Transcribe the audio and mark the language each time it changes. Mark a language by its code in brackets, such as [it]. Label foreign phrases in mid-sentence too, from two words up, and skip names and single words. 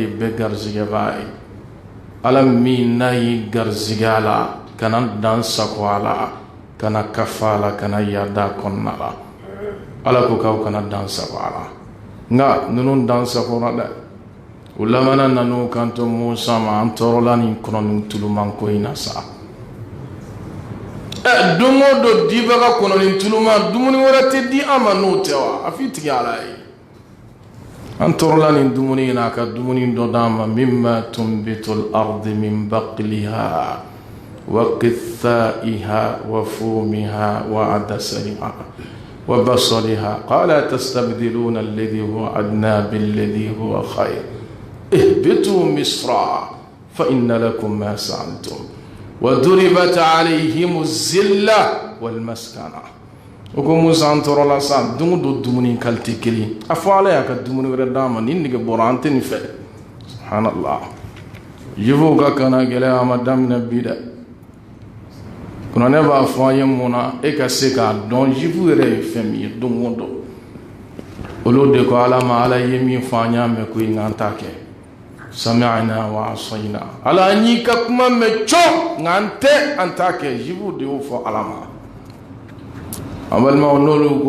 [bm] bɛ garizigɛ baa ye ala min n'a ye garizigɛ a la kana dan sago a la kana kafa a la kana yaada kɔnɔna la ala ko k'aw kana dan sago a la nka ninnu dan sago la dɛ u lamana nan'u kanto Musa ma an tɔɔrɔla nin kɔnɔ nin tulumanko in na sa don o don dibaga kɔnɔ nin tuluma dumuni wɛrɛ tɛ di an ma n'o tɛ wa a f'i tigi ala ye an tɔɔrɔla nin dumuni in a ka dumuni dɔ d'an [ar] ما مما تنبت الأرض من بقلها وقثائها وفومها وعدسها وبصلها قال أتستبدلون الذي هو أدنى بالذي هو خير اهبطوا مصرا فإن لكم ما سألتم وضربت عليهم الذلة والمسكنة [bm] oko Musa an tɔɔrɔla sa dungu do dumuni kalite kelen a fɔ ala y'a ka dumuni wɛrɛ d'a ma ni nege bɔra an tɛ nin fɛ subhanallah juifw ka kana gɛlɛya a ma daminɛ bi dɛ kuranɛ b'a fɔ an ye mun na e ka se k'a dɔn juifw yɛrɛ ye fɛn min ye don o don olu de ko ala ma ala ye min fɔ an y'a mɛn ko in k'an t'a kɛ [ar] سمعنا وعصينا [bm] ala an y'i ka kuma mɛn cɔn nka an tɛ an t'a kɛ juifw de y'o fɔ ala ma abalma n'olu ko